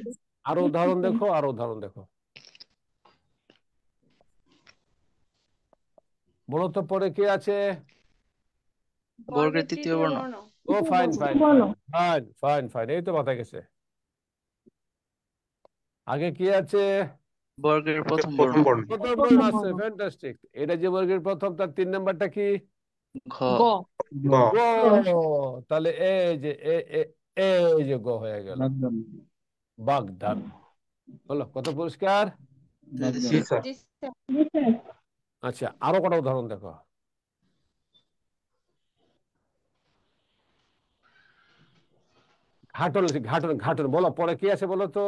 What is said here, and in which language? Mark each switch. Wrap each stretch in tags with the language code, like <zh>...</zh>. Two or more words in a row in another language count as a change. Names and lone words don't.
<bn>আরো উদাহরণ দেখো, আরো উদাহরণ দেখো। বলো তো পরে কি আছে? বর্গের তৃতীয় বর্ণ।</bn> <en>oh fine fine</en> <bn>বর্ণ।</bn> <en>fine fine fine fine,</en> <bn>এই তো মাথায় গেছে। আগে কি আছে? বর্গের প্রথম বর্ণ। প্রথম বর্ণ। প্রথম বর্ণ আছে, ফ্যান্টাস্টিক। এটা যে বর্গের প্রথম তার 3 নাম্বারটা কি? ঘ। গ। গ গ। তাহলে এই যে এই যে গ হয়ে গেল। বাগধান। বলো কত পরিষ্কার? জি জি স্যার। স্যার। জি স্যার। জি স্যার। আচ্ছা আরো কটা উদাহরণ দেখো। ঘাটন ঘাটন ঘাটন, বলো পরে কি আছে বলো তো?</bn>